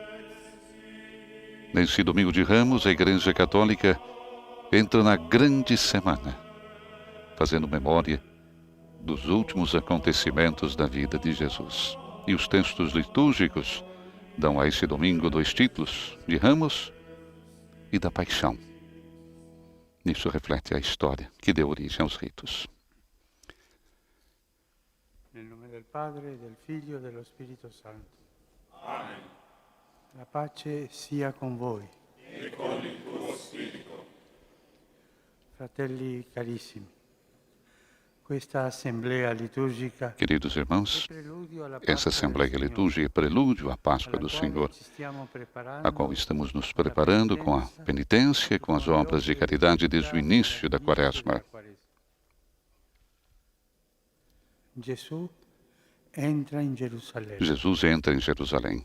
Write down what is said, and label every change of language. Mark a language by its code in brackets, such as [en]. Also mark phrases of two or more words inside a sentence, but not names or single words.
[pt] Nesse Domingo de Ramos, a Igreja Católica entra na grande semana, fazendo memória dos últimos acontecimentos da vida de Jesus. E os textos litúrgicos dão a esse domingo dois títulos, de Ramos e da Paixão. Isso reflete a história que deu origem aos ritos. [it] Nel nome del Padre, del Figlio e dello Spirito Santo. Amen. La pace sia con voi. E con il tuo spirito. Fratelli carissimi, questa assemblea liturgica, [pt] queridos irmãos, essa Assembleia Litúrgica é prelúdio à Páscoa do Senhor, a qual estamos nos preparando com a penitência e com as obras de caridade desde o início da Quaresma. Jesus entra em Jerusalém